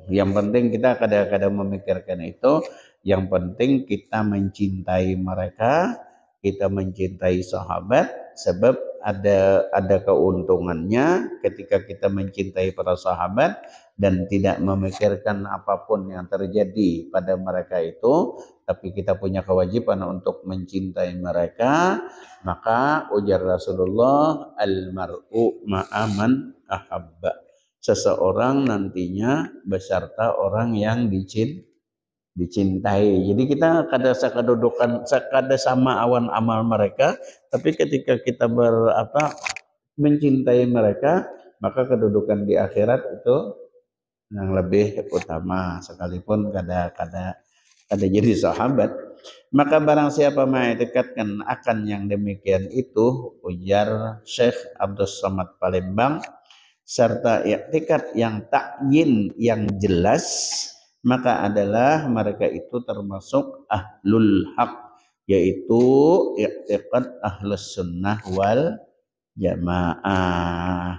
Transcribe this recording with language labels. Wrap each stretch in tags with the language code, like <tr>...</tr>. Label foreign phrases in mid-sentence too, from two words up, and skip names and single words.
<id>Yang penting kita kadang-kadang memikirkan itu. Yang penting kita mencintai mereka, kita mencintai sahabat, sebab ada keuntungannya ketika kita mencintai para sahabat dan tidak memikirkan apapun yang terjadi pada mereka itu, tapi kita punya kewajiban untuk mencintai mereka, maka ujar Rasulullah,</id> <ar>المرء مع من أحب.</ar> <id>Seseorang nantinya beserta orang yang dicintai. Jadi kita</id> <bjn>kada sakadudukan sakada sama awan amal mereka,</bjn> <id>tapi ketika kita mencintai mereka, maka kedudukan di akhirat itu yang lebih utama, sekalipun kada jadi sahabat. Maka barang siapa mengikatkan akan yang demikian itu, ujar Syekh Abdul Somad Palembang, serta i'tikad yang takyin yang jelas, maka adalah mereka itu termasuk</id> <ar>أهل الحق,</ar> <id>yaitu i'tikad</id> <ar>أهل السنة والجماعة.</ar>